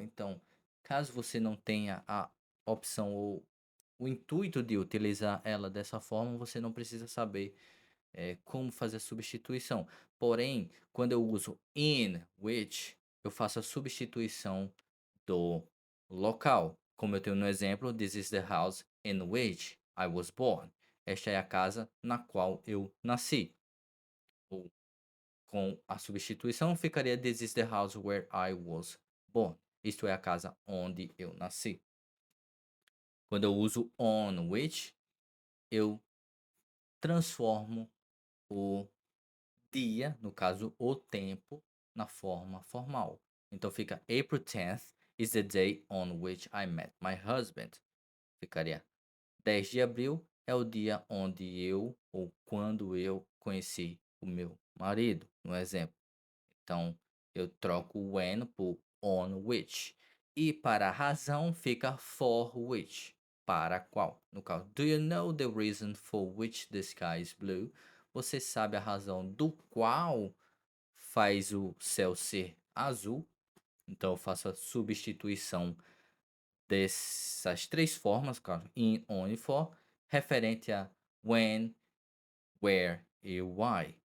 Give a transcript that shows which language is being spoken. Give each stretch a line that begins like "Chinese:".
Portuguese: Então, caso você não tenha a opção ou o intuito de utilizar ela dessa forma, você não precisa saber como fazer a substituição. Porém, quando eu uso in which, eu faço a substituição do local. Como eu tenho no exemplo,
English: this is the house in which I was born.
Portuguese: Esta é a casa na qual eu nasci. Ou com a substituição ficaria
English: this is the house where I was born.
Portuguese: Isto é a casa onde eu nasci. Quando eu uso on which, eu transformo o dia, no caso o tempo, na forma formal. Então fica
English: April 10th is the day on which I met my husband.
Portuguese: Ficaria 10 de abril é o dia onde eu ou quando eu conheci o meu marido, no exemplo. Então eu troco o when por on which. E para a razão fica for which. Para qual? No caso,
English: do you know the reason for which the sky is blue?
Portuguese: Você sabe a razão do qual faz o céu ser azul? Então eu faço a substituição dessas três formas, claro, in, on e for, referente a when, where e why.